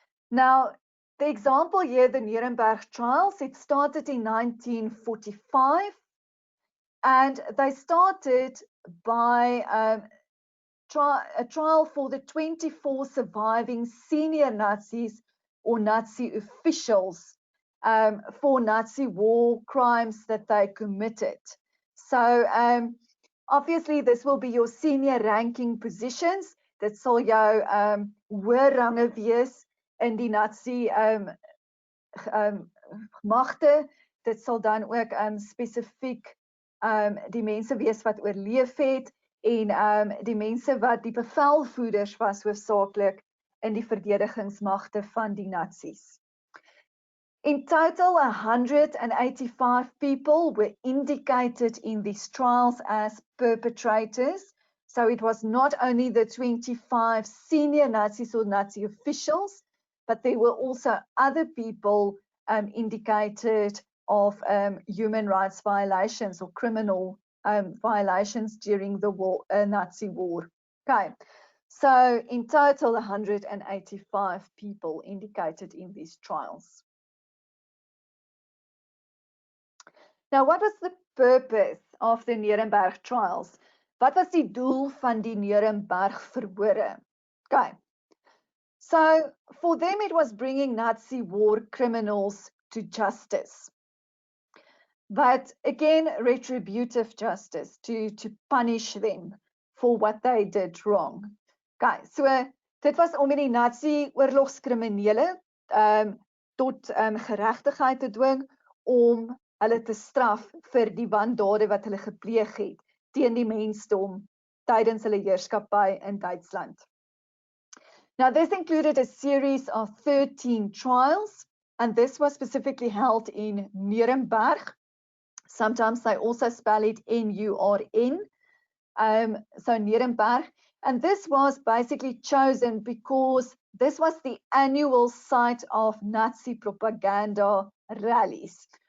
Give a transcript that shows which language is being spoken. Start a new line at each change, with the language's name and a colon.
English: Now, the example here, the Nuremberg Trials, it started in 1945, and they started by a trial for the 24 surviving senior Nazis or Nazi officials for Nazi war crimes that they committed. So obviously this will be your senior ranking positions.
Afrikaans: Dit sal jou hoë range wees in die Nazi magte. Dit sal dan ook spesifiek die mense wees wat oorleef het, en die mense wat die bevelvoerders was hoofsaaklik in die verdedigingsmagte van die Nazis.
English: In total, 185 people were indicated in these trials as perpetrators. So it was not only the 25 senior Nazis or Nazi officials, but there were also other people indicated of human rights violations or criminal violations during the war, Nazi war. Okay, so in total, 185 people indicated in these trials. Now, what was the purpose of the Nuremberg Trials?
Afrikaans: Wat was die doel van die Nuremberg verhore? Okay.
English: So for them, it was bringing Nazi war criminals to justice. But again, retributive justice, to punish them for what they did wrong.
Afrikaans: Okay, so dit was om die Nazi oorlogskriminele tot geregtigheid te dwing, om hulle te straf vir die wandade wat hulle gepleeg het teen die mensdom tydens hulle heerskappy in Duitsland.
English: Now, this included a series of 13 trials, and this was specifically held in Nuremberg. Sometimes they also spell it N-U-R-N, so Nuremberg. And this was basically chosen because this was the annual site of Nazi propaganda rallies.